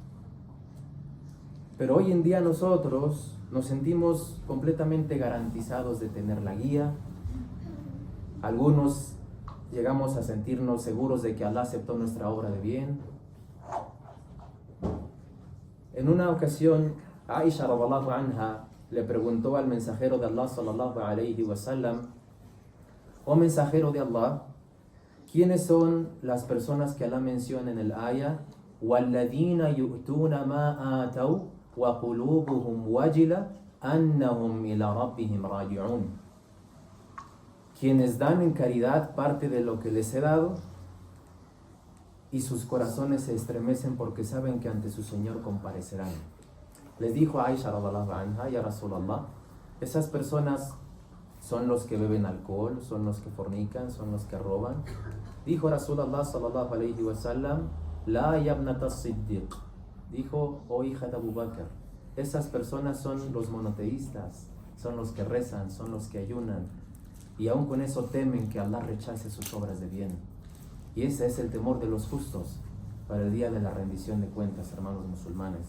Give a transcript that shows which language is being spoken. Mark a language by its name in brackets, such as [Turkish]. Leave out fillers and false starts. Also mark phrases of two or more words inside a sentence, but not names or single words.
[Spanish] Pero hoy en día nosotros nos sentimos completamente garantizados de tener la guía. Algunos llegamos a sentirnos seguros de que Allah aceptó nuestra obra de bien. En una ocasión, Aisha [Arabic] رضي الله عنها [Spanish] le preguntó al mensajero de Allah [Arabic] صلى الله عليه وسلم, [Spanish] oh mensajero de Allah, ¿quiénes son las personas que Allah menciona en el ayah? [Arabic] وَالَّذِينَ يُؤْتُونَ مَا آتَوْا وَقُلُوبُهُمْ وَجِلَةٌ أَنَّهُمْ إِلَى رَبِّهِمْ رَاجِعُونَ. [Spanish] Quienes dan en caridad parte de lo que les he dado y sus corazones se estremecen porque saben que ante su Señor comparecerán. Les dijo a Aisha [Arabic] رضي الله عنها, يا رسول الله, [Spanish] esas personas son los que beben alcohol, son los que fornican, son los que roban. [Arabic] Dijo رسول الله صلى الله عليه وسلم، لا يا ابنة صديق. [Spanish] Dijo, oh hija de Abu Bakr, esas personas son los monoteístas, son los que rezan, son los que ayunan, y aún con eso temen que Allah rechace sus obras de bien. Y ese es el temor de los justos para el día de la rendición de cuentas, hermanos musulmanes.